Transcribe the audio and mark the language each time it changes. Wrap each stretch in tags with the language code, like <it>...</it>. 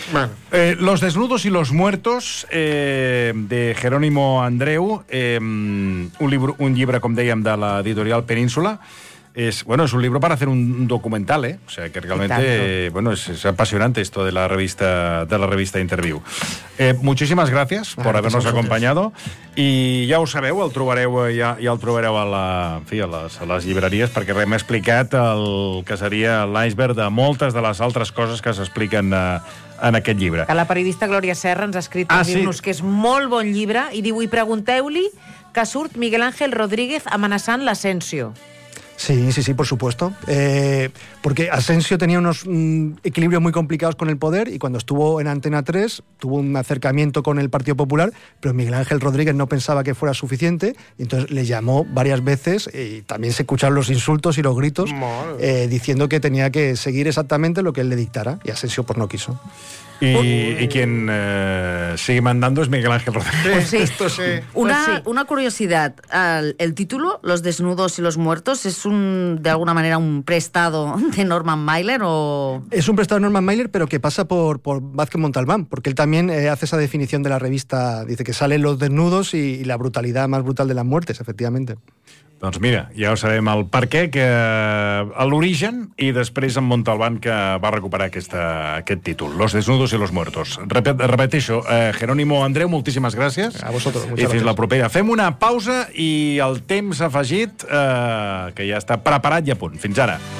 <ca>Bueno. Los desnudos y los muertos, de Jerónimo Andreu, un llibre, com dèiem, de l'editorial Península.</ca> <es>Es, bueno, es un libro para hacer un documental, ¿eh? O sea, que realmente, bueno, es apasionante esto de la revista, de la revista Interviú. Muchísimas gracias por habernos acompañado.</es> <ca>I ja ho sabeu, el trobareu, ja el trobareu a la, en fi, a les llibreries, perquè hem explicat el que seria l'iceberg de moltes de les altres coses que s'expliquen en aquest llibre. La periodista Glòria Serra ens ha escrit dir-nos que és molt bon llibre i diu, i pregunteu-li que surt Miguel Ángel Rodríguez amenaçant l'Asensio.</ca> <es>Sí, sí, sí, por supuesto. Porque Asensio tenía unos equilibrios muy complicados con el poder y cuando estuvo en Antena 3 tuvo un acercamiento con el Partido Popular, pero Miguel Ángel Rodríguez no pensaba que fuera suficiente y entonces le llamó varias veces y también se escucharon los insultos y los gritos diciendo que tenía que seguir exactamente lo que él le dictara y Asensio pues no quiso. I quien sigue mandando es Miguel Ángel Rodríguez. Pues sí. Esto sí. Una curiosidad, el título, Los desnudos y los muertos, ¿es un, de alguna manera, un prestado de Norman Mailer? O... Es un prestado de Norman Mailer, pero que pasa por Vázquez Montalbán, porque él también hace esa definición de la revista, dice que salen los desnudos y la brutalidad más brutal de las muertes, efectivamente.</es> <ca>Doncs mira, ja ho sabem el perquè, que a l'origen i després en Montalbán que va recuperar aquest títol, Los desnudos y los muertos. Repeteixo, Jerónimo Andreu, moltíssimes gràcies.</ca> <es>A vosotros,</es> <ca>i fins la propera. Fem una pausa i el temps afegit, que ja està preparat i a punt. Fins ara.</ca>